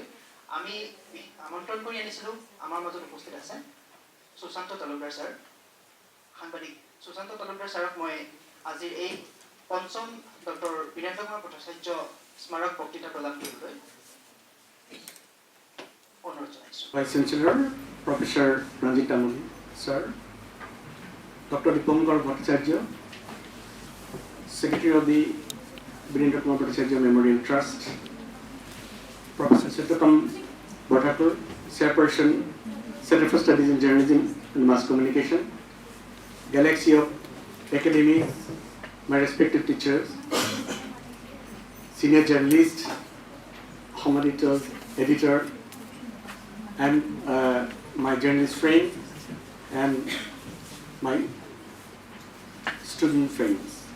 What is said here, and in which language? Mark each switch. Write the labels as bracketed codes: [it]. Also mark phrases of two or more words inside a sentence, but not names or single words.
[as] আমি আমন্ত্ৰণ কৰি আনিছিলোঁ, আমাৰ মাজত উপস্থিত আছে সুশান্ত তালুকদাৰ ছাৰ, সাংবাদিক সুশান্ত তালুকদাৰ ছাৰক মই আজিৰ এই পঞ্চম ডক্টৰ বীৰেন্দ্ৰ কুমাৰ ভট্টাচাৰ্য স্মাৰক বক্তৃতা প্ৰদান কৰিবলৈ অনুৰোধ জনাইছোঁ। [en] Vice Chancellor, Professor Ranjit Amuli, sir, Dr. Dipongkar Bhattacharya, Secretary of the Birendra Kumar Bhattacharya Memorial Trust, Professor Sitatam Bhattakur, Chairperson, Center for Studies in Journalism and Mass Communication, Galaxy of Academy, my respective teachers, senior journalist, editor, and my journalist friend, and my student friends.